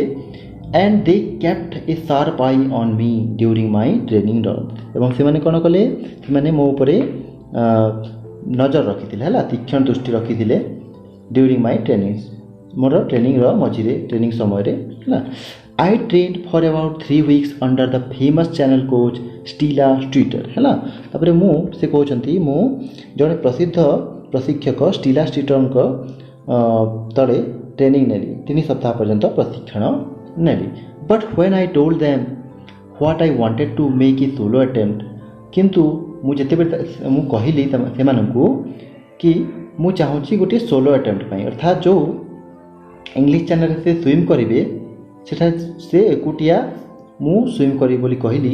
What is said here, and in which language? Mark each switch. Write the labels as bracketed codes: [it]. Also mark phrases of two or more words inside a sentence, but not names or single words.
[en] and they kept a sharp eye on me during my training run, [or] ଏବଂ ସେମାନେ କ'ଣ କଲେ, ସେମାନେ ମୋ ଉପରେ ନଜର ରଖିଥିଲେ ହେଲା, ତୀକ୍ଷ୍ଣ ଦୃଷ୍ଟି ରଖିଥିଲେ [en] during my training, [or] ମୋର ଟ୍ରେନିଂର ମଝିରେ, ଟ୍ରେନିଂ ସମୟରେ ହେଲା। [en] I trained for about 3 weeks under the famous channel coach Stella Streeter ହେଲା। [or] ତାପରେ ସେ କହୁଛନ୍ତି, ମୁଁ ଜଣେ ପ୍ରସିଦ୍ଧ ପ୍ରଶିକ୍ଷକ ଷ୍ଟିଲା ଷ୍ଟ୍ରିଟରଙ୍କ ତଳେ ଟ୍ରେନିଂ ନେଲି, 3 ସପ୍ତାହ ପର୍ଯ୍ୟନ୍ତ ପ୍ରଶିକ୍ଷଣ ନେଲି। [en] but when I told them what I wanted to make a solo attempt, [or] କିନ୍ତୁ ଯେତେବେଳେ ମୁଁ କହିଲି ସେମାନଙ୍କୁ କି ମୁଁ ଚାହୁଁଛି ଗୋଟିଏ [en] solo attempt [or] ପାଇଁ, ଅର୍ଥାତ୍ ଯେଉଁ ଇଂଲିଶ ଚ୍ୟାନେଲରେ ସେ ସୁଇମ୍ କରିବେ ସେଟା ସେ ଏକୁଟିଆ ମୁଁ ସୁଇମ୍ କରିବି ବୋଲି କହିଲି।